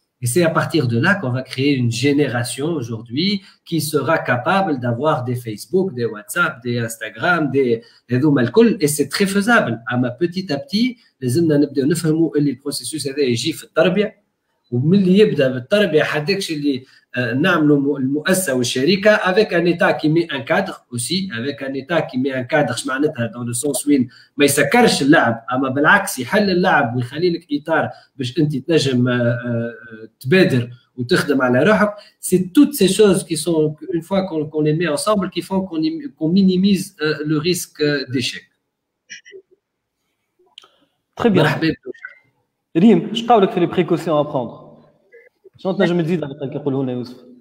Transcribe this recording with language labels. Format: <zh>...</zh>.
<fr>Et c'est à partir de là qu'on va créer une génération aujourd'hui qui sera capable d'avoir des Facebook, des WhatsApp, des Instagram, des et c'est très faisable. Petit à petit,</fr> <ar>لازمنا نبداو نفهموا اللي البروسيسوس هذا يجي في التربية, وملي يبدا بالتربية حداكش اللي نعملوا المؤسسة والشركة</ar> <fr>avec un état qui met un cadre</fr> <ar>aussi,</ar> <fr>avec un état qui met un cadre.</fr> <ar>اش معناتها</ar> <fr>dans le sens</fr> <ar>وين ما يسكرش اللعب, اما بالعكس يحل اللعب ويخلي لك اطار باش انت تنجم تبادر وتخدم على روحك.</ar> <fr>C'est toutes ces choses qui sont, une fois qu'on les met ensemble, qui font qu'on minimise le risque d'échec. Très bien.</fr> <ar>ريم, اش قولك في</ar> <fr>les précautions à prendre?</fr> <ar>شنو تنجم تزيد على اللي كيقولوا لنا يوسف؟</ar>